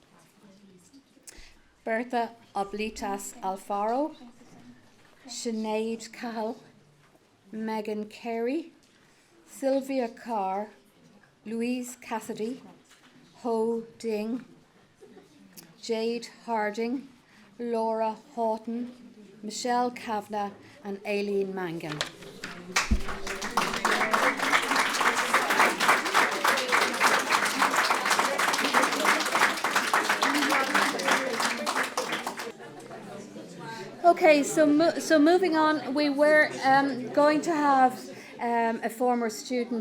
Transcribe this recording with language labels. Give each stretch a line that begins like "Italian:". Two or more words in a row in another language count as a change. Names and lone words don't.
English: Bertha Oblitas Alfaro, Sinead Cahill, Megan Carey, Sylvia Carr, Louise Cassidy, Ho Ding, Jade Harding, Laura Houghton, Michelle Kavanagh and Aileen Mangan. Okay, so moving on, we were going to have a former student